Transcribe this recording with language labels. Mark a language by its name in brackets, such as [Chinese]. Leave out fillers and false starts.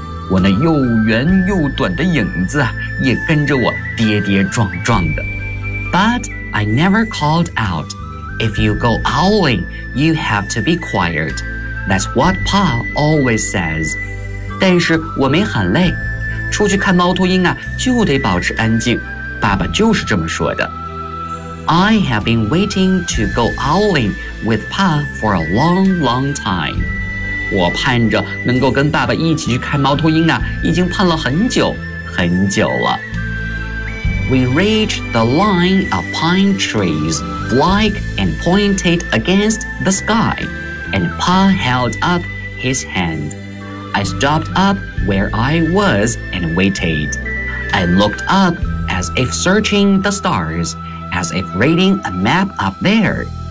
[Chinese] 我那又圆又短的影子啊，也跟着我跌跌撞撞的。 [English] But I never called out. If you go owling, you have to be quiet. That's what Pa always says. [Chinese] 但是我没喊累，出去看猫头鹰啊，就得保持安静。爸爸就是这么说的。 [English] I have been waiting to go owling with Pa for a long, long time. [Chinese] 我盼着能够跟爸爸一起去看猫头鹰啊，已经盼了很久，很久了。 [English] We reached the line of pine trees, black and pointed against the sky. And Pa held up his hand. I stopped up where I was and waited. I looked up as if searching the stars, as if reading a map up there.